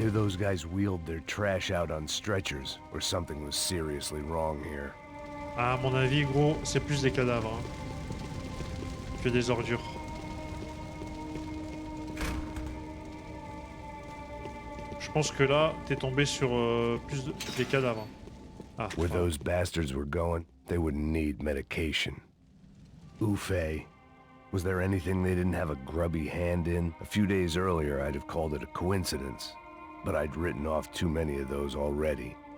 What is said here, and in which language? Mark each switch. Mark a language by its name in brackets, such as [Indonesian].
[English] Either those guys wheeled their trash out on stretchers, or something was seriously wrong here. [French] Ah, à mon avis, gros, c'est plus des cadavres hein, que des ordures. Je pense que là, t'es tombé sur plus des cadavres. Ah, [English] Where those bastards were going, they wouldn't need medication. Ufe Was there anything they didn't have a grubby hand in? A few days earlier, I'd have called it a coincidence, but I'd written off too many of those already.